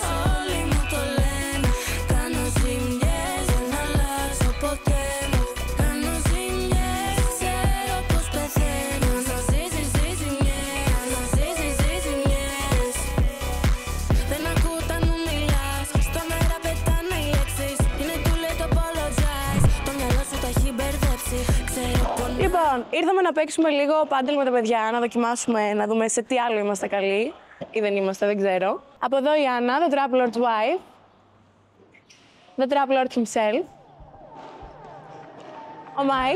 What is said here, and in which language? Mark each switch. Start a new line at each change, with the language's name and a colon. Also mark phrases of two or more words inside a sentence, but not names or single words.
Greek: Όλοι μου το λένε, κάνω ζημιές. Δεν αλλάξω ποτέ μου, κάνω ζημιές. Ξέρω πως πεθαίνω, να ζήσεις ζημιές. Να ζήσεις ζημιές. Δεν ακούω όταν μου μιλάς, στον αέρα πετάνε οι λέξεις.
English: Είναι too late to apologize,
Greek: το μυαλό σου τα έχει μπερδέψει. Ξέρω πως... Λοιπόν, ήρθαμε να παίξουμε λίγο πάντελ με τα παιδιά, να δοκιμάσουμε, να δούμε σε τι άλλο είμαστε καλοί. Ή δεν είμαστε, δεν ξέρω. Από εδώ η Άννα,
English: the Trap Lord's wife. The Trap Lord himself.
Greek: Ο Μάικ.